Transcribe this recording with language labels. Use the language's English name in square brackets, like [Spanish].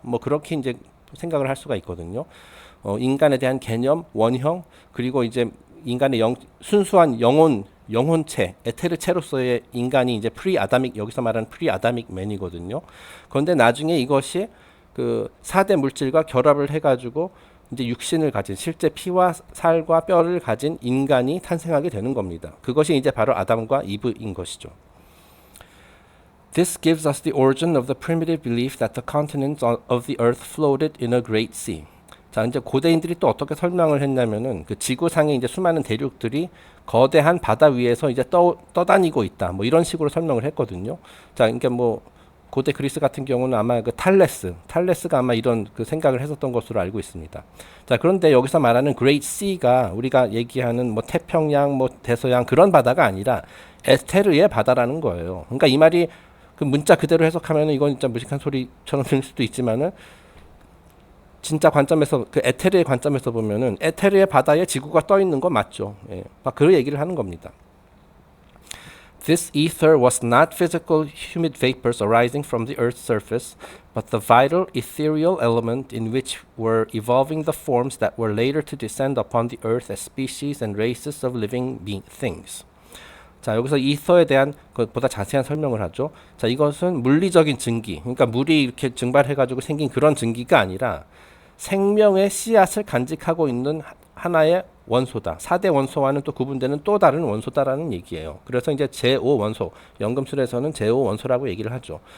[Korean] 뭐 그렇게 이제 생각을 할 수가 있거든요. 인간에 대한 개념, 원형, 그리고 이제 인간의 순수한 영혼체, 에테르체로서의 인간이 이제 프리 아다믹, 여기서 말하는 프리 아다믹 맨이거든요. 그런데 나중에 이것이 그 4대 물질과 결합을 해가지고 이제 육신을 가진 실제 피와 살과 뼈를 가진 인간이 탄생하게 되는 겁니다. 그것이 이제 바로 아담과 이브인 것이죠. [English] This gives us the origin of the primitive belief that the continents of the earth floated in a great sea. [Korean] 자, 이제 고대인들이 또 어떻게 설명을 했냐면은 그 지구상에 이제 수많은 대륙들이 거대한 바다 위에서 이제 떠다니고 있다. 뭐 이런 식으로 설명을 했거든요. 자, 그러니까 뭐 고대 그리스 같은 경우는 아마 그 탈레스가 아마 이런 그 생각을 했었던 것으로 알고 있습니다. 자, 그런데 여기서 말하는 Great Sea가 우리가 얘기하는 뭐 태평양, 뭐 대서양 그런 바다가 아니라 에스테르의 바다라는 거예요. 그러니까 이 말이 그 문자 그대로 해석하면은 이건 진짜 무식한 소리처럼 들릴 수도 있지만은 진짜 관점에서 그 에테르의 관점에서 보면은 에테르의 바다에 지구가 떠 있는 거 맞죠? 예, 막 그 얘기를 하는 겁니다. [English] This ether was not physical humid vapors arising from the Earth's surface, but the vital ethereal element in which were evolving the forms that were later to descend upon the Earth as species and races of living things. [Korean] 자, 여기서 이서에 대한 것보다 자세한 설명을 하죠. 자, 이것은 물리적인 증기, 그러니까 물이 이렇게 증발해가지고 생긴 그런 증기가 아니라 생명의 씨앗을 간직하고 있는 하나의 원소다. 4대 원소와는 또 구분되는 또 다른 원소다라는 얘기예요. 그래서 이제 제5 원소, 연금술에서는 제5 원소라고 얘기를 하죠.